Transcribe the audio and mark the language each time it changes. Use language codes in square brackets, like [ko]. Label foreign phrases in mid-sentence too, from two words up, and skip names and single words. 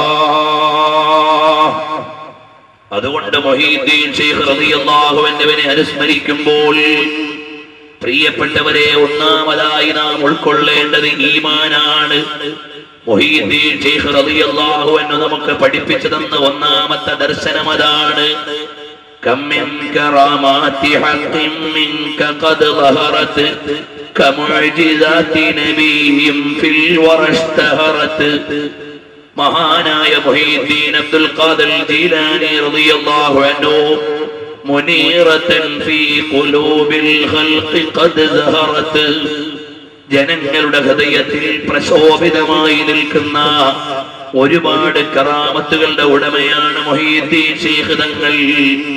[ml] അതുകൊണ്ട് മുഹീദ്ദീൻ ശൈഖ് [ar] رضي الله عنه [ml] അനുസ്മരിക്കുമ്പോൾ പ്രിയപ്പെട്ടവരെ, ഒന്നാമതായി നാം ഉൾക്കൊള്ളേണ്ടത് ഈമാനാണ്. മുഹീദ്ദീൻ ശൈഖ് [ar] رضي الله عنه [ml] നമുക്ക് പഠിപ്പിച്ചു തന്ന ഒന്നാമത്തെ ദർശനം അതാണ്. [ar] كم من كرامات حق منك قد ظهرت كمعجزات نبي في الورى اشتهرت. മഹാനായ മുഹീദ്ദീൻ അബ്ദുൽ ഖാദിർ ജീലാനി رضي الله عنه منيرة في قلوب الخلق قد ظهرت. [ml] ജനങ്ങളുടെ ഹൃദയത്തിൽ പ്രശോഭിതമായി നിൽക്കുന്ന ഒരുപാട് കറാമത്തുകളുടെ ഉടമയാണ് മുഹീദ്ദീൻ ശൈഖ് തങ്ങൾ.